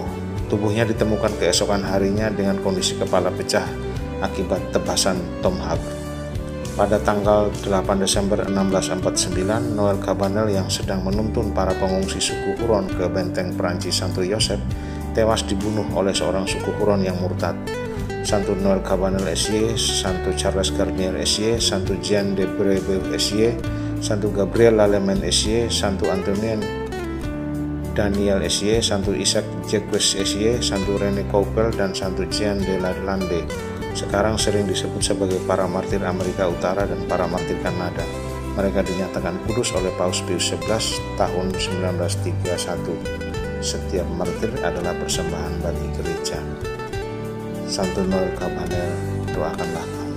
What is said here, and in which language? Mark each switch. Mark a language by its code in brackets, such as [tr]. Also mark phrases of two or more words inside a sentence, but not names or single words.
[id] Tubuhnya ditemukan keesokan harinya dengan kondisi kepala pecah akibat tebasan tomahawk. Pada tanggal 8 Desember 1649, Noel Cabanel yang sedang menuntun para pengungsi suku Huron ke benteng Prancis Santo Joseph tewas dibunuh oleh seorang suku Huron yang murtad. Santo Noel Cabanel S.Y., Santo Charles Garnier S.Y., Santo Jean de Brebeuf S.Y., Santo Gabriel Lallemand S.Y., Santo Antonien Daniel S.Y., Santo Isaac Jacques S.Y., Santo René Coupel, dan Santo Jean de Lalande sekarang sering disebut sebagai para martir Amerika Utara dan para martir Kanada. Mereka dinyatakan kudus oleh Paus Pius XI tahun 1931. Setiap martir adalah persembahan bagi gereja. Santo Noel Cabanel, doakanlah